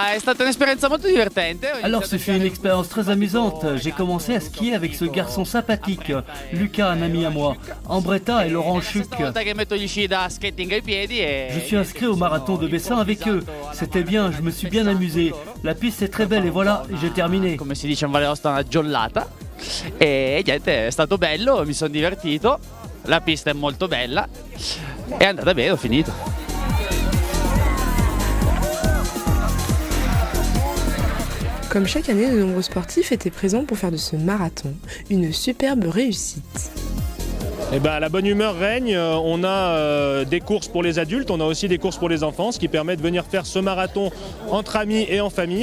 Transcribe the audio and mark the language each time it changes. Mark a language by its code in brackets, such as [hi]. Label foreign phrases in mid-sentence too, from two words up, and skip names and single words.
[fr] ce fut une expérience très amusante. J'ai commencé à skier avec ce garçon sympathique, Lucas, un ami à moi, Ambretta et Laurent Chuc. Je suis inscrit au marathon de Bessan avec eux. C'était bien, je me suis bien amusé. La piste est très belle et voilà, j'ai terminé. [it] Come si dice in Valle d'Aosta, una giornata. E niente, è stato bello, mi sono divertito. La pista è molto bella. È andata bene, ho finito. [fr] Comme chaque année, de nombreux sportifs étaient présents pour faire de ce marathon une superbe réussite. Eh ben, la bonne humeur règne, on a des courses pour les adultes, on a aussi des courses pour les enfants, ce qui permet de venir faire ce marathon entre amis et en famille.